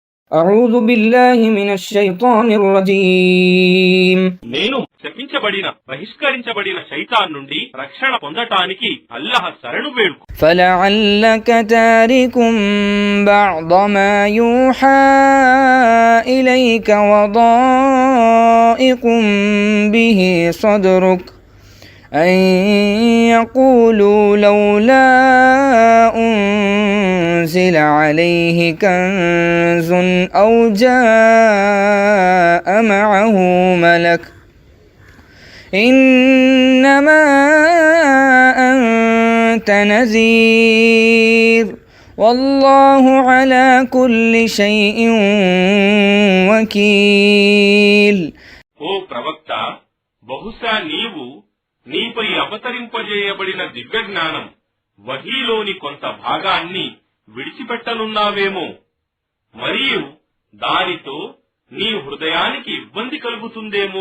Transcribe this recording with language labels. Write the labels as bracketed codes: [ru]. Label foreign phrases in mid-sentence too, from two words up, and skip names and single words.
[ar] أعوذ بالله من الشيطان الرجيم [te] నేను శపించబడిన బహిష్కరించబడిన శైతాన్ నుండి రక్షణ పొందటానికి అల్లాహ్ శరణు వేడుకు. [ar] فلعلك تارك بعض ما يوحى إليك وضائق به صدرك أن يقولوا لولا أنزل عليه كنز أو جاء معه ملك إنما أنت نذير والله على كل شيء وكيل. [te] ఓ ప్రవక్త, బహుశా నీవు నీపై అవతరింపజేయబడిన దివ్య జ్ఞానం వహీలోని కొంత భాగాన్ని విడిచిపెట్టనున్నావేమో, మరియు దానితో నీ హృదయానికి ఇబ్బంది కలుగుతుందేమో.